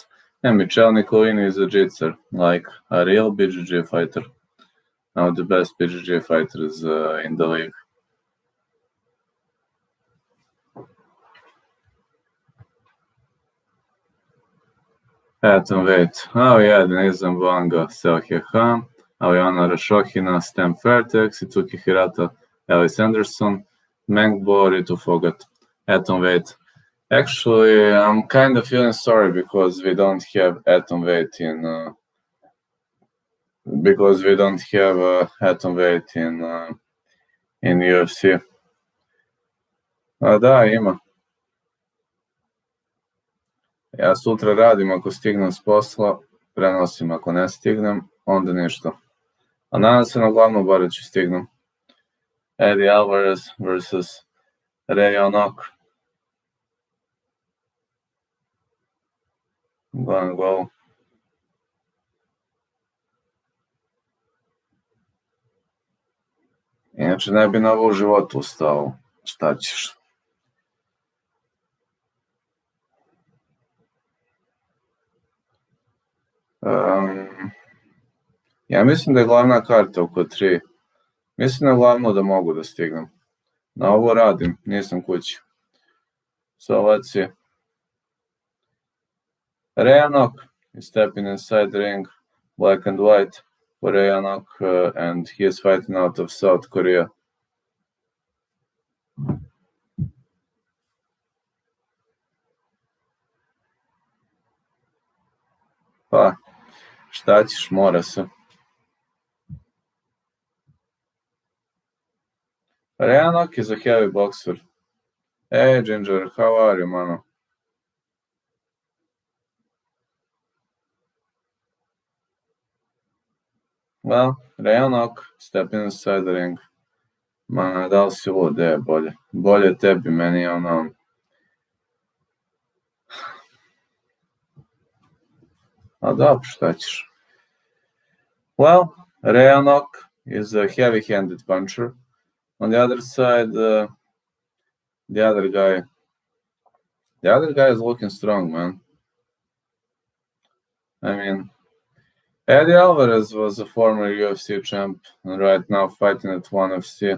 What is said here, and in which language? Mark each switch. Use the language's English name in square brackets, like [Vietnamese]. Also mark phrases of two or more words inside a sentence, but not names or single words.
[English] And Michelle Nicolini is a jitser, like a real BJJ fighter. Now the best BJJ fighters in the league. Atomweight. Oh yeah, Denise Zambanga, Selhie Han, Aliana Rashokhina, Stan Fairtex, Itsuki Hirata, Alice Anderson, Mengbo, Ritu Fogat. Atomweight. Actually, I'm kind of feeling sorry because we don't have atomweight in UFC. [Serbian] Da, ima. Ja sutra radim ako stignem s posla, prenosim ako ne stignem, onda ništa. A nadam se na glavnu boreću stignem. [English] Eddie Alvarez versus Rayonok. Gonna go. [Serbian] Inače ne bi na ovo u životu ustao. Šta ćeš? Ja mislim da je glavna karta oko 3. Mislim da je glavno da mogu da stignem. Na ovo radim, nisam kući. [English] So let's see. Rayonok is stepping inside the ring, black and white for Rayonok, and he is fighting out of South Korea. [Serbian] Pa, šta ćeš, mora se. [English] Rayonok is a heavy boxer. Hey, Ginger, how are you, mano? Well, Rayonok stepping inside the ring. [Serbian] Ma, da li si lud, bolje. Bolje tebi, meni ono... A dobro, šta ćeš? [English] Well, Rayonok is a heavy-handed puncher. On the other side, the other guy is looking strong, man. I mean, Eddie Alvarez was a former UFC champ and right now fighting at ONE FC.